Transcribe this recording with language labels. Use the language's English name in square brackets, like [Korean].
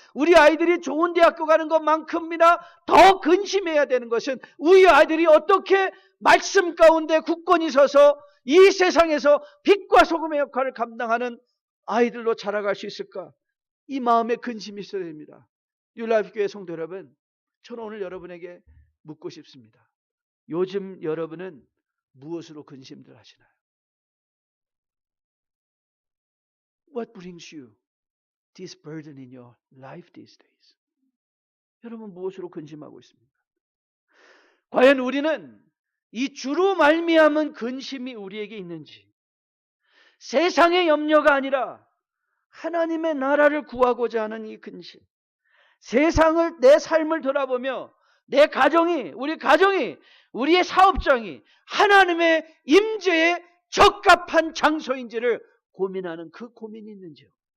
[Korean] 우리 아이들이 좋은 대학교 가는 것만큼이나 더 근심해야 되는 것은 우리 아이들이 어떻게 말씀 가운데 굳건히 서서 이 세상에서 빛과 소금의 역할을 감당하는 아이들로 자라갈 수 있을까? 이 마음에 근심이 있어야 됩니다. 뉴라이프 교회 성도 여러분, 저는 오늘 여러분에게 묻고 싶습니다. 요즘 여러분은 무엇으로 근심들 하시나요? [English] What brings you this burden in your life these days? [Korean] 여러분 무엇으로 근심하고 있습니까? 과연 우리는 이 주로 말미암은 근심이 우리에게 있는지, 세상의 염려가 아니라 하나님의 나라를 구하고자 하는 이 근심, 세상을, 내 삶을 돌아보며 내 가정이, 우리의 사업장이 하나님의 임재에 적합한 장소인지를 고민하는 그 고민이 있는지요.